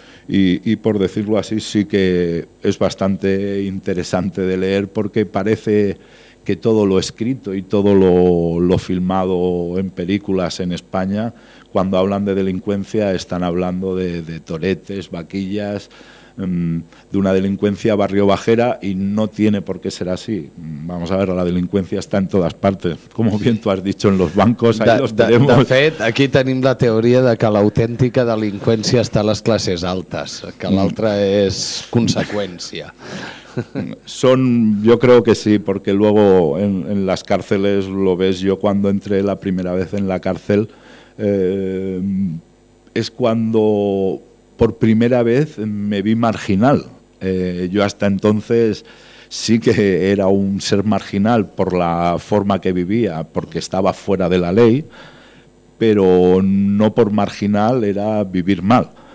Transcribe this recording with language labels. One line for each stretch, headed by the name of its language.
Spanish: y por decirlo así, sí que es bastante interesante de leer, porque parece que todo lo escrito y todo lo filmado en películas en España, cuando hablan de delincuencia, están hablando de toretes, vaquillas, de una delincuencia barrio bajera, y no tiene por qué ser así. Vamos a ver, la delincuencia está en todas partes. Como bien tú has dicho, en los bancos, ahí los tenemos.
Catalan: De fet, aquí tenim la teoria de que l'autèntica delinqüència està a les classes altes, que l'altra és conseqüència.
Spanish: Son, yo creo que sí, porque luego en las cárceles lo ves. Yo cuando entré la primera vez en la cárcel, es cuando por primera vez me vi marginal. Yo hasta entonces sí que era un ser marginal por la forma que vivía, porque estaba fuera de la ley, pero no por marginal era vivir mal.